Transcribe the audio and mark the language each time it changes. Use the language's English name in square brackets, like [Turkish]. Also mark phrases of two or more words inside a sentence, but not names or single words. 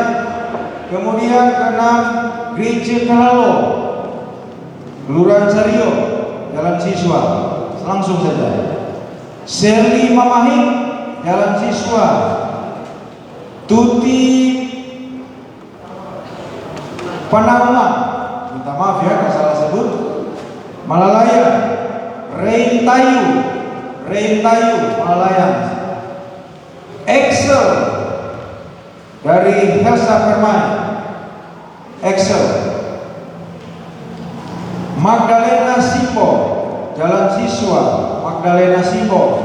[Indonesian] Kemudian keenam Gereja Kalalo, Kelurahan Sario, Jalan Siswa. Langsung saja. Sherly Mamahing, Jalan Siswa. Tuti Panauma, minta maaf ya kalau salah sebut. Malalayan, Rain Tayu, Malalayan. Excel dari Helsa Permai, Excel. Magdalena Simbo, Jalan Siswa, Magdalena Simbo.